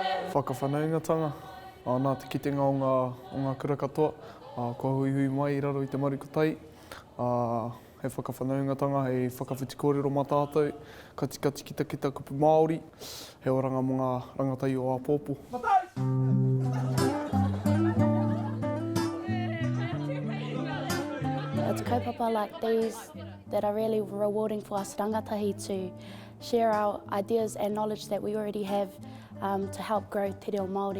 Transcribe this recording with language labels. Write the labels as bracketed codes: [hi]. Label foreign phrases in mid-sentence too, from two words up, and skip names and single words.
[mi] Whakawhanaungatanga, nā te kitenga o ngā kura katoa, kua hui hui mai I raro I te Rāranga Tahi. He whakawhanaungatanga, hei whakawhiti kōrero mā tātou, katikati ki take kupu Māori, he oranga mo ngā rangatahi o Apōpō. [en] It's kaupapa like these that are really rewarding for us rangatahi to share our ideas and knowledge that we already have to help grow Te Reo Māori.